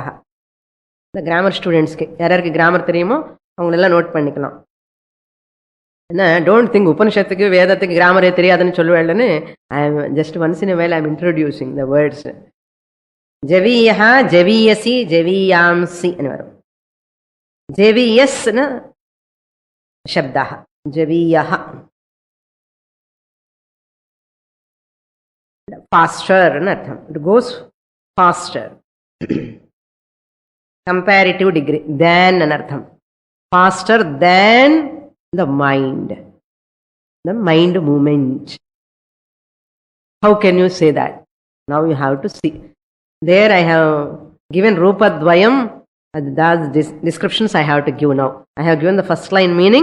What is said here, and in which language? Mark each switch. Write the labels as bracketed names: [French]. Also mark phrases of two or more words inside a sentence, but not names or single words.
[Tamil] இந்த [English] grammar students [Tamil] யாருக்கு கிராமர் தெரியுமோ அவங்களெல்லாம் நோட் பண்ணிக்கலாம். என்ன, [English] don't think [Tamil] உபனிஷத்துக்கு வேதத்துக்கு கிராமரே தெரியாதுன்னு சொல்லுவேன்னு. [English] I am just once in while I am introducing the words. [Sanskrit] जवीयः जवीयसी जवीयांसि అని வரும். [Telugu] ஜெவியஸ்ன [Sanskrit] शब्दा जवीयः, [Telugu] ఫాస్టర్ అని అర్థం. [English] it goes faster, comparative degree, than [Telugu] అని అర్థం. [English] faster than the mind movement. how can you say that? now you have to see. there I have given రూపద్వయం. Those descriptions I have to give now. I have given the first line meaning.